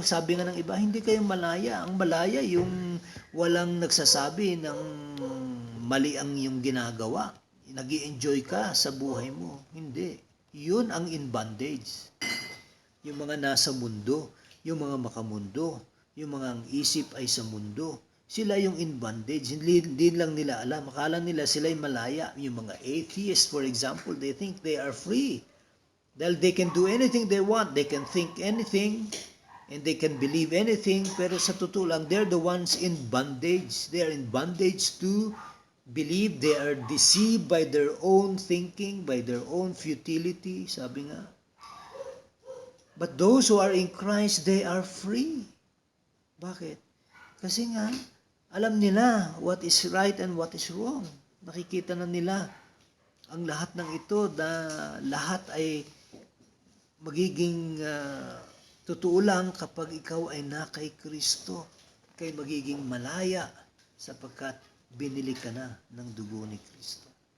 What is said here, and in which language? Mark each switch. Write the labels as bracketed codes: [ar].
[tl] Sabi nga ng iba, hindi kayo malaya. Ang malaya yung walang nagsasabi ng mali ang iyong ginagawa. Nag-i-enjoy ka sa buhay mo. Hindi. Yun ang [en] in bondage. [tl] Yung mga nasa mundo, yung mga makamundo, yung mga ang isip ay sa mundo, sila yung [en] in bondage. [tl] Hindi lang nila alam. Akala nila sila'y malaya. Yung mga [en] atheists, for example, they think they are free. [tl] Dahil [en] they can do anything they want. They can think anything. And they can believe anything. [tl] Pero sa totoo lang, [en] they're the ones in bondage. They are in bondage to believe. They are deceived by their own thinking, by their own futility. [tl] Sabi nga. [en] But those who are in Christ, they are free. [tl] Bakit? Kasi nga, alam nila [en] what is right and what is wrong. [tl] Nakikita na nila ang lahat ng ito na lahat ay magiging totoo lang kapag ikaw ay na kay Kristo. Kay magiging malaya sapagkat binili ka na ng dugo ni Kristo.